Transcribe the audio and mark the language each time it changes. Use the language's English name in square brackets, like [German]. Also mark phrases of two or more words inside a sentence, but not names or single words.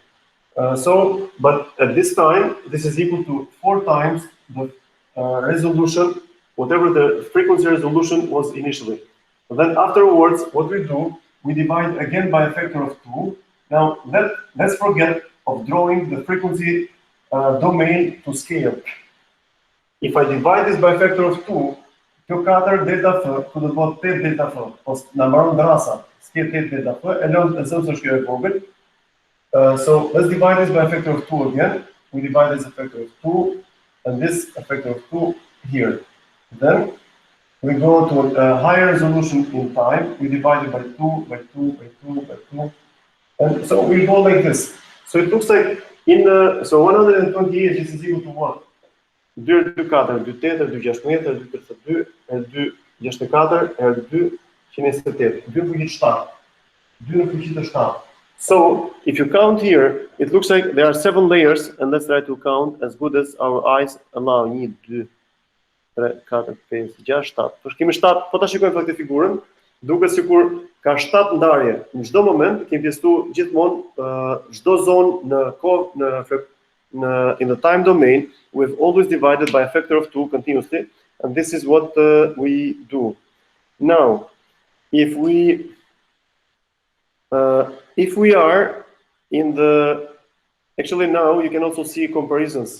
[English] But at this time, this is equal to 4 times the resolution, whatever the frequency resolution was initially. And then afterwards, what we do, we divide again by a factor of 2. Now let's forget of drawing the frequency domain to scale. if I divide this by a factor of 2, [Albanian] kjo 4 delta f, ku do të bëhet 8 delta f, ose na mbaron drasa, s'ke 8 delta f, e lëm të zëmë së shkjo e vogël. [English] So let's divide this by a factor of 2 again. We divide this a factor of 2, and this a factor of 2 here. Then we go to a higher resolution in time. We divide it by 2, by 2, by 2, by 2. And so we go like this. So it looks like in so 128 this is equal to what? 2, 2, 4, 2, 8, 2, 16, 2, 32, 2, 64, 2, 128. [Albanian] 2 në fuqi 7. 2 në fuqi 7. [English] So if you count here, it looks like there are 7 layers, and let's try to count as good as our eyes allow. 1, 2, 3, 4, 5, 6, 7. [Albanian] Për kemi 7, po ta shikojmë këtë figurën, duket sikur ka 7 ndarje. Në çdo moment kemi pjesëtuar gjithmonë çdo zonë në kohë [English] in the time domain, we've always divided by a factor of 2 continuously, [Albanian] and this is what we do. [English] Now, if we are in the, actually now you can also see comparisons.